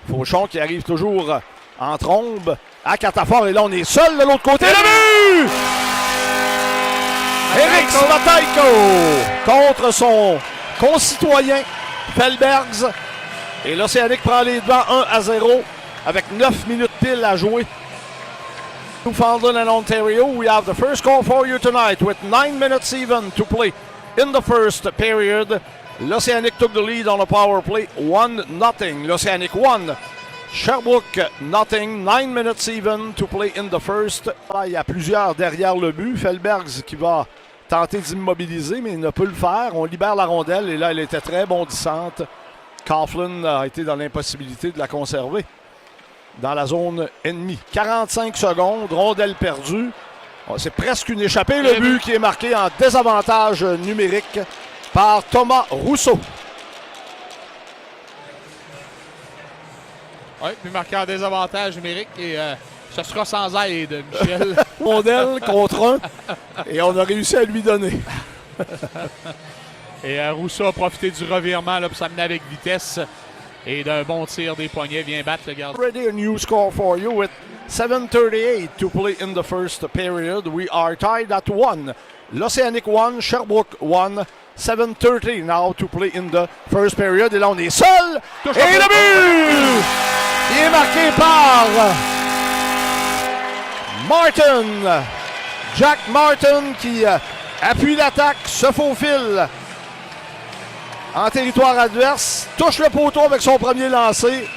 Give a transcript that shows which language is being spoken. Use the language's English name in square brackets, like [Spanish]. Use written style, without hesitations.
[French] Fauchon qui arrive toujours en trombe à Catafort. Et là, on est seul de l'autre côté. Le but! Éric Slotejko contre son concitoyen Felbergs. Et l'Océanique prend les devants 1-0 avec 9 minutes pile à jouer. [English] Newfoundland and Ontario, we have the first call for you tonight with 9 minutes even to play in the first period. L'Océanique took the lead on a power play 1-0. L'Océanique 1. Sherbrooke, nothing. 9 minutes even to play in the first. [French] Il y a plusieurs derrière le but. Felbergs qui va tenter d'immobiliser, mais il ne peut le faire. On libère la rondelle et là, elle était très bondissante. Coughlin a été dans l'impossibilité de la conserver dans la zone ennemie. 45 secondes, rondelle perdue. C'est presque une échappée. Le but qui est marqué en désavantage numérique par Thomas Rousseau. Oui, puis marqué en désavantage numérique et ce sera sans aide, Michel. Rondelle contre 1 et on a réussi à lui donner. Et Rousseau a profité du revirement là, pour s'amener avec vitesse et d'un bon tir des poignets vient battre le gardien. [English] Already a new score for you with 7:38 to play in the first period. We are tied at 1. L'Océanique 1, Sherbrooke 1. 7:30 now to play in the first period. [French] Et là, on est seul. Et le but! Il est marqué par Martin. Jack Martin qui appuie l'attaque, se faufile en territoire adverse, touche le poteau avec son premier lancé.